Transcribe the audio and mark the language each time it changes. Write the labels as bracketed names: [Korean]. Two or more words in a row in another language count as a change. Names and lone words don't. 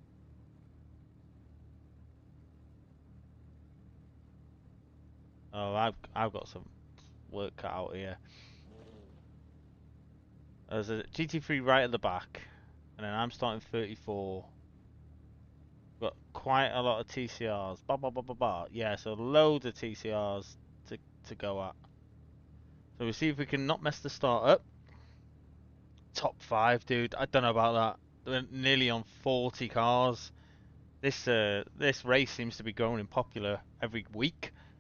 [English] Oh, I've got some work cut out here. There's a GT3 right at the back, and then I'm starting 34. Got quite a lot of TCRs. Ba ba ba ba ba. Yeah, so loads of TCRs to go at. So we see if we can not mess the start up. Top 5, dude. I don't know about that. We're nearly on 40 cars. This race seems to be growing in popular every week.